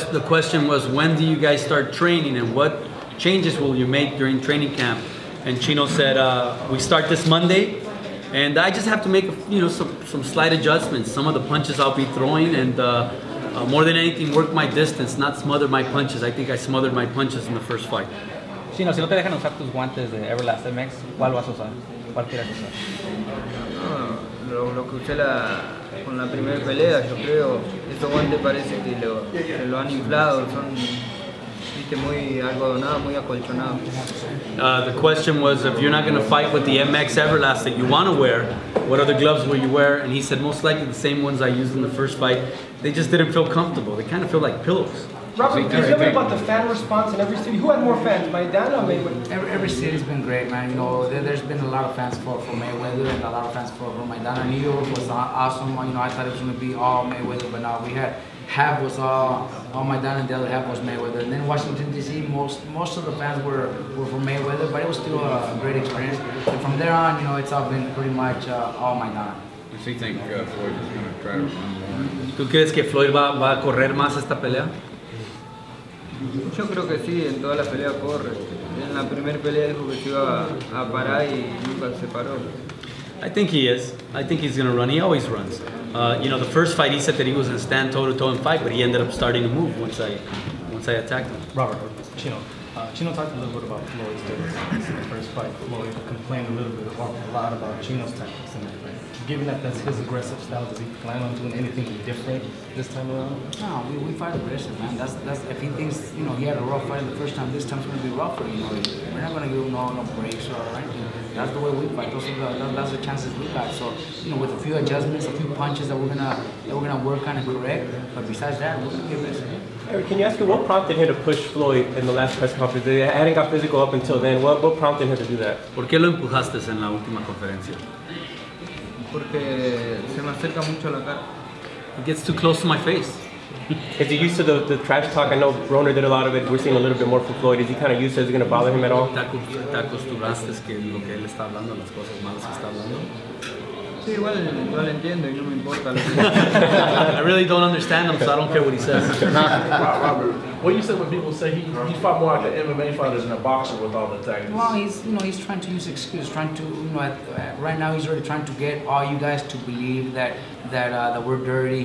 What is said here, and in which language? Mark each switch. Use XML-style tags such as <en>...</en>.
<en>The question was, when do you guys start training and what changes will you make during training camp? And Chino said, we start this Monday and I just have to make some slight adjustments. Some of the punches I'll be throwing and more than anything work my distance, not smother my punches. I think I smothered my punches in the first fight.</en> <es>Chino, si no te dejan usar tus guantes de Everlast MX, ¿cuál vas a usar? ¿Cuál quieres usar? No, lo que usé con la primera pelea, yo creo, estos guantes parece que lo han inflado, son muy algodonados, muy acolchonados.</es> <en>The question was, if you're not going to fight with the MX Everlast that you want to wear, what other gloves will you wear? And he said, most likely the same ones I used in the first fight. They just didn't feel comfortable. They kind of feel like pillows. Robert, can you tell me about the fan response in every city? Who had more fans, Maidana or Mayweather? Every city's been great, man. There's been a lot of fans for Mayweather and a lot of fans for Maidana. New York was awesome. I thought it was going to be all Mayweather, but now we had half was all Maidana and the other half was Mayweather. And then Washington D.C., most of the fans were for Mayweather, but it was still a great experience. And from there on, it's all been pretty much all Maidana. Do you think Floyd is going to try to run?</en> <es>¿Tú crees que Floyd va a correr más esta pelea? Yo creo que sí, en todas las peleas corre. En la primera pelea dijo que se iba a parar y nunca se paró.</es> <en>I think he is. I think he's going to run. He always runs. The first fight he said that he was going to stand toe-to-toe and fight, but he ended up starting to move once I attacked him. Robert, Chino talked a little bit about Floyd's tactics in the first fight. Floyd complained a lot about Chino's tactics in that fight. Given that that's his aggressive style, does he plan on doing anything different this time around? No, we fight aggressive, man. That's if he thinks he had a rough fight the first time, this time's gonna be rougher. We're not gonna give him no breaks or anything. That's the way we fight. That's the chances we got. So with a few adjustments, a few punches that we're gonna work on and correct. But besides that, we're gonna give this. Eric, can you ask him what prompted him to push Floyd in the last press conference? They hadn't got physical up until then. What prompted him to do that?</en> <es>¿Por qué lo empujaste en la última conferencia? Porque se me acerca mucho a la cara.</es> <en>It gets too close to my face. Is he used to the trash talk? I know Broner did a lot of it. We're seeing a little bit more from Floyd. Is he kind of used to it? Is it going to bother him at all?</en> <es>¿Te acostumbraste que lo que él está hablando, las cosas malas que está hablando? Sí, igual entiendo y no me importa.</es> <en>I really don't understand him, so I don't care what he says. Robert, what you said when people say he fought more like an MMA fighter than a boxer with all the tactics? Well, he's trying to use excuse, trying to right now he's really trying to get all you guys to believe that we're dirty.</en>